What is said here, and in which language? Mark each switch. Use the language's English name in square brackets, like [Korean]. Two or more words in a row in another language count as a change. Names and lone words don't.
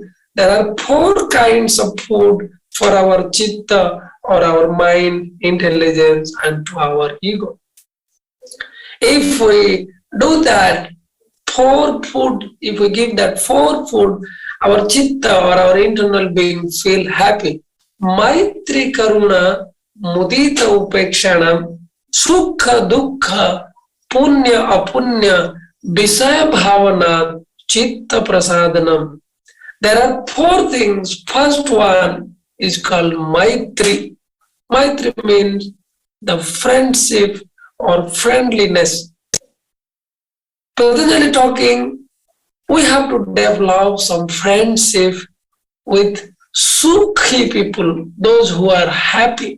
[English] There are 4 kinds of food for our chitta or our mind, intelligence, and to our ego. If we do that, 4 food, if we give that 4 food, our chitta or our internal being feel happy. [Sanskrit] Maitri Karuna Mudita Upekshanam Sukha Dukkha Punya Apunya Visaya Bhavana Chitta Prasadanam. [English] There are 4 things. First one is called Maitri. Maitri means the friendship or friendliness. Patanjali talking, we have to develop some friendship with Sukhi people, those who are happy.